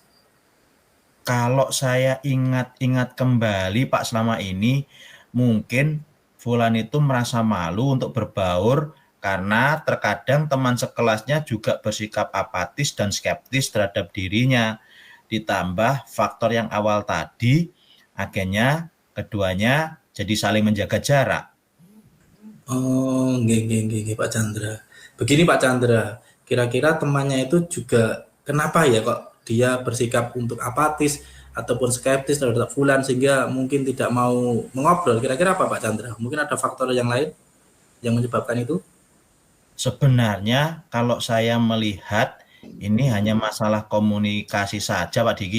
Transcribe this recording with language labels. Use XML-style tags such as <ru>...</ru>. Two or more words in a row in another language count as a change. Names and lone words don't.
<id>Kalau saya ingat-ingat kembali Pak selama ini, mungkin Fulan itu merasa malu untuk berbaur karena terkadang teman sekelasnya juga bersikap apatis dan skeptis terhadap dirinya. Ditambah faktor yang awal tadi, akhirnya keduanya jadi saling menjaga jarak.</id> <jv>Oh, nggih, nggih, nggih, nggih, Pak Chandra.</jv> <id>Begini Pak Chandra, kira-kira temannya itu juga kenapa ya kok dia bersikap untuk apatis ataupun skeptis terhadap Fulan sehingga mungkin tidak mau mengobrol? Kira-kira apa Pak Chandra? Mungkin ada faktor yang lain yang menyebabkan itu? Sebenarnya kalau saya melihat ini hanya masalah komunikasi saja Pak Diki.</id>